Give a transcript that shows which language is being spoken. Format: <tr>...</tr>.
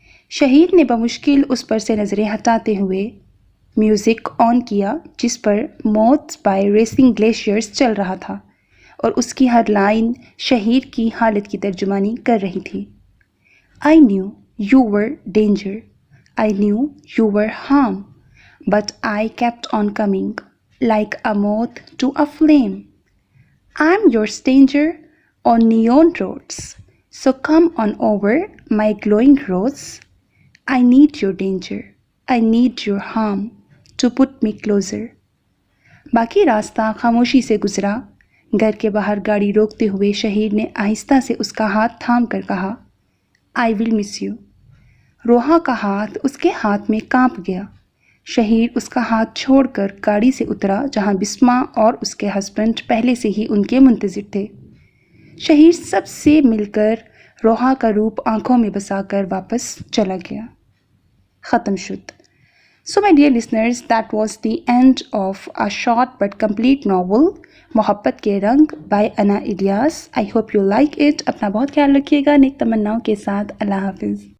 <ur>شہید نے بمشکل اس پر سے نظریں ہٹاتے ہوئے میوزک آن کیا جس پر موتس بائی ریسنگ گلیشیئرز چل رہا تھا، اور اس کی ہر لائن شہید کی حالت کی ترجمانی کر رہی تھی۔</ur> <en>I knew you were danger. I knew you were harm. But I kept on coming, like a moth to a flame. I'm your stranger on neon roads. So come on over, my glowing rose. I need your danger. I need your harm to put me closer.</en> <ur>باقی راستہ خاموشی سے گزرا۔ گھر کے باہر گاڑی روکتے ہوئے شہید نے آہستہ سے اس کا ہاتھ تھام کر کہا،</ur> <en>I will miss you.</en> <ur>روحا کا ہاتھ اس کے ہاتھ میں کانپ گیا۔ شہید اس کا ہاتھ چھوڑ کر گاڑی سے اترا جہاں بسما اور اس کے ہسبینڈ پہلے سے ہی ان کے منتظر تھے۔ شہید سب سے مل کر روحا کا روپ آنکھوں میں بسا کر واپس چلا گیا۔ ختم شد۔</ur> <en>So my dear listeners, that was the end of a short but complete novel,</en> <ur>محبت کے رنگ by انا Ilyas.</ur> <en>I hope you like it.</en> <ur>اپنا بہت خیال رکھیے گا نیک تمناؤں کے ساتھ۔ اللہ حافظ۔</ur>